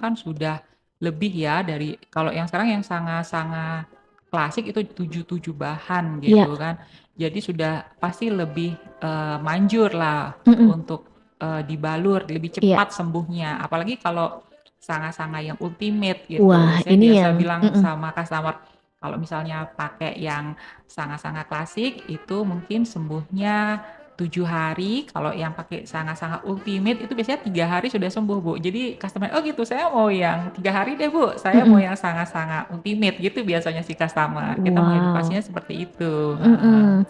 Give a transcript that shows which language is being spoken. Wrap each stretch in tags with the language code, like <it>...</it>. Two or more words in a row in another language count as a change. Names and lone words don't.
<id>sekarang kan sudah lebih ya dari kalau yang sekarang yang sangat-sangat klasik itu 77 bahan Iya. gitu kan. Jadi sudah pasti lebih, manjur lah Mhm. untuk, dibalur, lebih Iya. cepat sembuhnya. Apalagi kalau sanga-sanga yang ultimate gitu. Wah, Saya ini biasa yang bilang mhm. sama customer, kalau misalnya pakai yang sanga-sanga klasik itu mungkin sembuhnya 7 hari, kalau yang pakai Sanga-Sanga Ultimate itu biasanya 3 hari sudah sembuh, Bu. Jadi customer, "Oh gitu, saya mau yang 3 hari deh, Bu, saya mau Mhm. yang Sanga-Sanga Ultimate," gitu biasanya si customer. Kita mengedukasinya Wow. seperti itu, heeh. Mhm.</id>